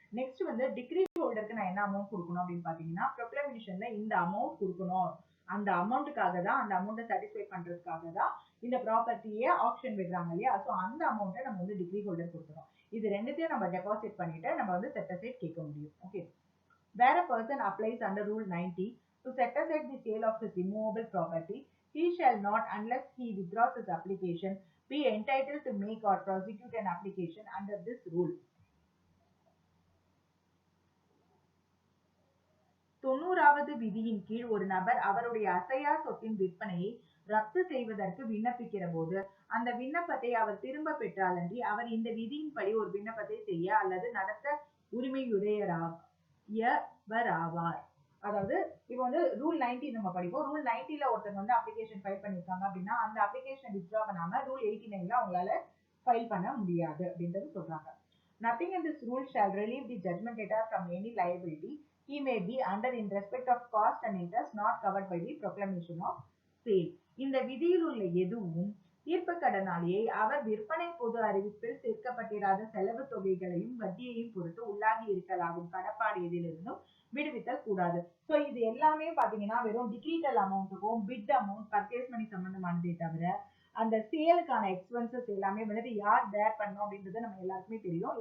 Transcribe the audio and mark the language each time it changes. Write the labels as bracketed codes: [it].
[ta] Next வந்து degree ஹோல்டருக்கு நான் என்ன அமௌண்ட் கொடுக்கணும் அப்படின்னு பாத்தீங்கன்னா, ப்ரொக்ளமேஷன்ல இந்த அமௌண்ட் கொடுக்கணும், அந்த அமௌண்ட்டுக்காக தான், அந்த அமௌண்ட்டை சாட்டிஸ்ஃபை பண்றதுக்காக தான் இந்த ப்ராப்பர்ட்டியை ஆப்ஷன் விடுறாங்க இல்லையா? ஸோ அந்த அமௌண்ட்டை நம்ம வந்து டிகிரி ஹோல்டர் கொடுத்துறோம். இது ரெண்டுத்தையும் நம்ம டெபாசிட் பண்ணிட்டு நம்ம வந்து செட் அசைட் கேட்க முடியும். Okay. [en] Where a person applies under Rule 90 to set aside the sale of his immovable property, he shall not, unless he withdraws his application, be entitled to make or prosecute an application under this rule. [ta] 90வது விதியின் கீழ் ஒரு நபர் அவருடைய அசையா சொத்தின் விற்பனையை ரத்து செய்வதற்கு விண்ணப்பிக்கிற போது அந்த விண்ணப்பத்தை அவர் திரும்ப பெற்றாலன்றி அவர் இந்த விதியின்படி ஒரு விண்ணப்பத்தை செய்ய அல்லது நடத்த உரிமையுடையராவார். அதாவது இப்போ வந்து ரூல் 90 நம்ம படிப்போம். ரூல் 90ல ஒருத்தங்க வந்து அப்ளிகேஷன் ஃபைல் பண்ணிருக்காங்க அப்படின்னா அந்த அப்ளிகேஷனை வித்ட்ரா பண்ணாம ரூல் 89ல அவங்களால ஃபைல் பண்ண முடியாது அப்படின்றது சொல்றாங்க. [en] Nothing in this rule shall relieve the judgment debtor from any liability he may be under in respect of cost and interest not covered by the proclamation of sale. [ta] இந்த விதியில் உள்ள எதுவும் தீர்ப்பு கடனாளியை அவர் விற்பனை பொது அறிவிப்பில் சேர்க்கப்பட்டிராத செலவு தொகைகளையும் வட்டியையும் பொறுத்து உள்ளாகி இருக்கலாகும் கடப்பாடு எதிலிருந்தும் விடுவித்தல் கூடாது. ஸோ இது எல்லாமே பாத்தீங்கன்னா வெறும் டிகிரிட்டல் அமௌண்ட்டுக்கும் பிட் அமௌண்ட் பர்ச்சேஸ் மணி சம்பந்தமானதே தவிர அந்த சேலுக்கான எக்ஸ்பென்சஸ் எல்லாமே வந்துட்டு யார் பேர் பண்ணணும் அப்படின்றது நம்ம எல்லாருக்குமே தெரியும்.